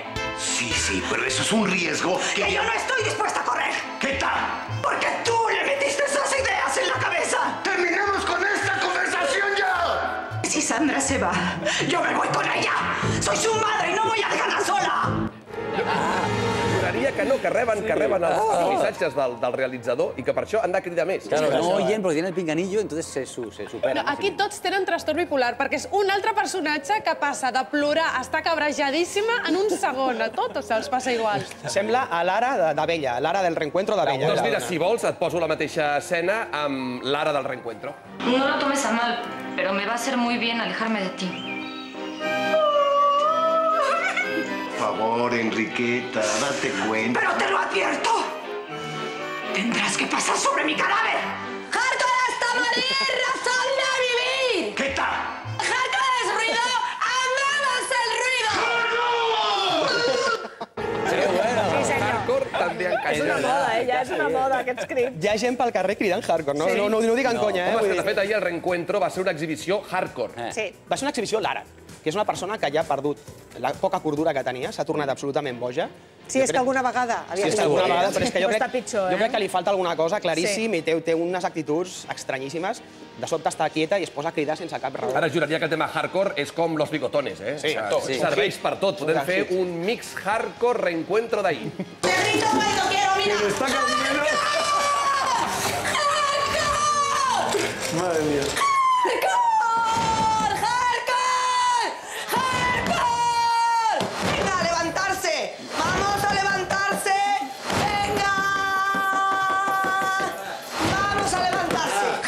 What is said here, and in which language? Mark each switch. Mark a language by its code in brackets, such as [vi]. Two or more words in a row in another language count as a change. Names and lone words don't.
[es] Sí, pero eso es un riesgo Que yo no estoy dispuesta a correr. ¿Qué tal? Porque tú le metiste esas ideas en la cabeza. ¡Terminemos con esta conversación ya! Si Sandra se va, yo me voy con ella. Soy su madre y no voy a dejarla sola. [ca] Juraria que no, que reben els missatges del realitzador i que per això han de cridar més. [es] Claro, no oyen porque tienen el pinganillo, entonces se superan. [ca] Aquí tots tenen trastorn bipolar, perquè és un altre personatge que passa de plorar a estar cabrejadíssima en un segon. A tots se'ls passa igual. Sembla a l'Ara d'Abella, l'Ara del reencuentro d'Abella. Doncs mira, si vols, et poso la mateixa escena amb l'Ara del reencuentro. [es] No lo tomes a mal, pero me va a hacer muy bien alejarme de ti. Por favor, Enriqueta, date cuenta. Pero te lo advierto. Tendrás que pasar sobre mi cadáver. ¡Hardcore hasta morir! ¡Razón de vivir! ¿Qué tal? ¡Hardcore es ruido! ¡Amamos el ruido! [ca] Hardcore també encaixarà. És una moda, ja és una moda, aquests crits. Hi ha gent pel carrer cridant hardcore, no? No ho dic en conya, Home, de fet, ahir el reencuentro va ser una exhibició hardcore. Sí. Va ser una exhibició l'Ara, que és una persona que ja ha perdut la poca cordura que tenia, s'ha tornat absolutament boja. Si és que alguna vegada havia Sí, és que alguna vegada, però és que jo Està pitjor, crec que li falta alguna cosa claríssim i té unes actituds estranyíssimes. De sobte està quieta i es posa a cridar sense cap raó. Ara juraria que el tema hardcore és com Los Bigotones, eh? Sí, tot. Serveix per tot. Podem fer un mix hardcore reencuentro d'ahir. [es] ¡Perrito bueno, quiero, mira! Madre mía. ¡Venga, a levantarse! ¡Vamos a levantarse! ¡Venga! ¡Vamos a levantarse!